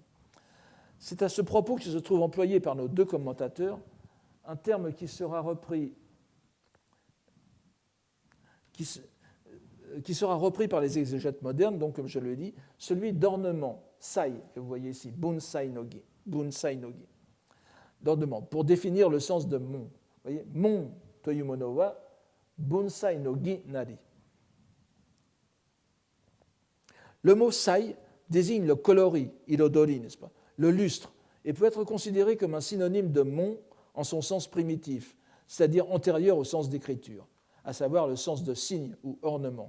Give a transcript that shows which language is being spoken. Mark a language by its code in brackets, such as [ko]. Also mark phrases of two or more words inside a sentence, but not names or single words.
[fr] C'est à ce propos que se trouve employé par nos 2 commentateurs un terme qui sera repris par les exégètes modernes, donc comme je le dis, celui d'ornement, sai, que vous voyez ici, [ja] 文彩の義, [fr] d'ornement, pour définir le sens de mon. Vous voyez, [ja] 文というものは文彩の義なり. [fr] Le mot sai désigne le coloris, irodori, n'est-ce pas, le lustre, et peut être considéré comme un synonyme de mon en son sens primitif, c'est-à-dire antérieur au sens d'écriture, à savoir le sens de signe ou ornement.